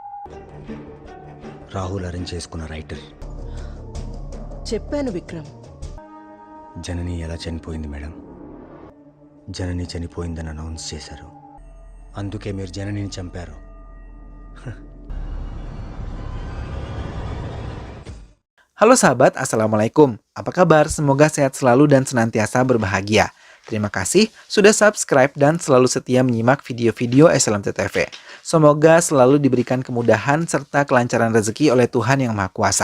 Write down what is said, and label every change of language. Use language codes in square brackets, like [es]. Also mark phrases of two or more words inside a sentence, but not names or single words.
[te] రాహుల్ అరేంజ్ చేసుకున్న రైటర్. చెప్పాను విక్రమ్. జనని ఎలా చనిపోయింది మేడం? జనని చనిపోయిందని అనౌన్స్ చేశారు. అందుకే మీరు జననిని చంపారు. [id] Halo sahabat, Assalamualaikum. Apa kabar? Semoga sehat selalu dan senantiasa berbahagia. Terima kasih sudah subscribe dan selalu setia menyimak video-video SLMT-TV. Semoga selalu diberikan kemudahan serta kelancaran rezeki oleh Tuhan Yang Maha Kuasa.